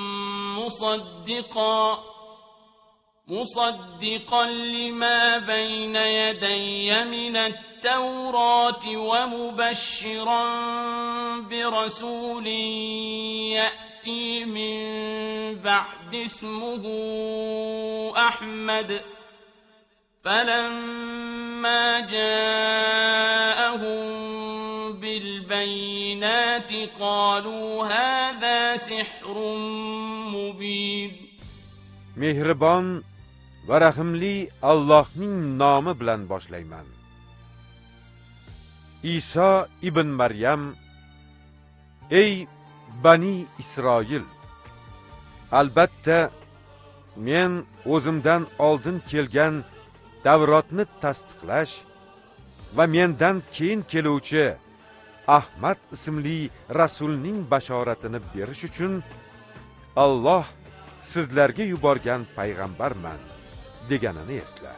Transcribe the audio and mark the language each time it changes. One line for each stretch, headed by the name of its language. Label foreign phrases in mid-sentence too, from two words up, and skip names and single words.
Arabic: مصدقا لما بين يدي من التوراة ومبشرا برسول يأتي من بعد اسمه أحمد فلما جاءهم بالبينات قالوا هذا سحر مبين.
Uzbek: Mehribon va rahimli Allohning nomi bilan boshlayman. Iso ibn Maryam: Ey Bani Isroil, albatta men o'zimdan oldin kelgan Tavrotni tasdiqlash va mendan keyin keluvchi Ahmad ismli rasulning bashoratini berish uchun Alloh sizlarga yuborgan payg'ambarman deganini esla.